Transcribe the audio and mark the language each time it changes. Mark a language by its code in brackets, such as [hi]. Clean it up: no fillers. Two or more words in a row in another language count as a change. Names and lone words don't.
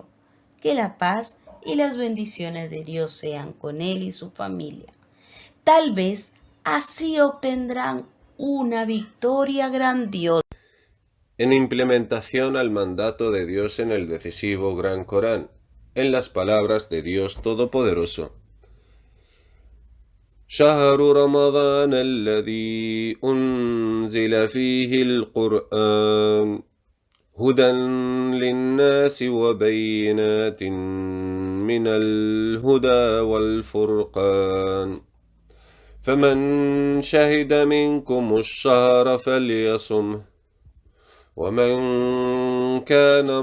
[es] Que la paz y las bendiciones de Dios sean con él y su familia. Tal vez así obtendrán una victoria grandiosa. En implementación al mandato de Dios en el decisivo Gran Corán, en las palabras de Dios Todopoderoso. [ar] شهر رمضان الذي أنزل فيه القرآن هدى للناس وبينات من الهدى والفرقان فمن شهد منكم الشهر فليصمه ومن كان